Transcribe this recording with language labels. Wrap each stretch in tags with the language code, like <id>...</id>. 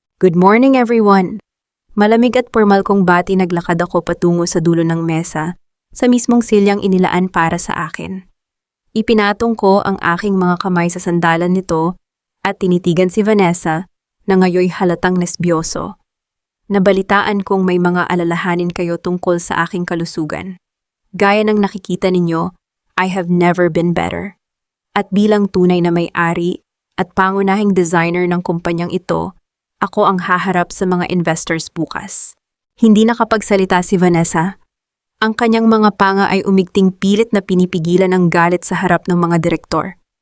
<en>Good morning everyone!</en> <tl>Malamig at formal kong bati, naglakad ako patungo sa dulo ng mesa sa mismong silyang inilaan para sa akin. Ipinatong ko ang aking mga kamay sa sandalan nito at tinitigan si Vanessa na ngayoy halatang nesbyoso. Nabalitaan kong may mga alalahanin kayo tungkol sa aking kalusugan. Gaya ng nakikita ninyo,</tl> <en>I have never been better.</en> <tl>At bilang tunay na may-ari at pangunahing designer ng kumpanyang ito, ako ang haharap sa mga investors bukas. Hindi nakapagsalita si Vanessa. Ang kanyang mga panga ay umigting pilit na pinipigilan ang galit sa harap ng mga direktor.</tl>